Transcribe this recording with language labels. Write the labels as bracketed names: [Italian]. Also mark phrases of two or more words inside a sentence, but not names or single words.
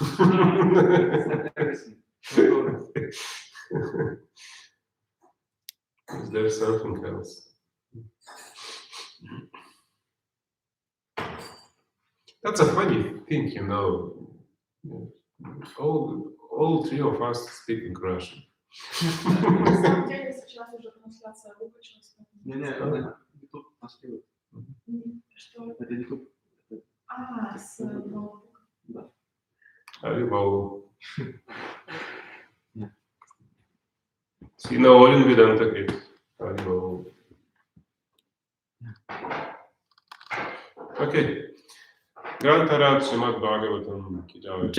[English] Is there something else? That's a funny thing, you know. All three of us speak in Russian. [Russian] На самом деле сейчас уже трансляция выключилась. Не, YouTube настроил. Что? Это YouTube. А, с ноутбука. Да. Arrival. Sina Olin Vedanta Krit. [English] Arrival. Okay. [Hindi] Grantarat Srimad Bhagavatam ki jai.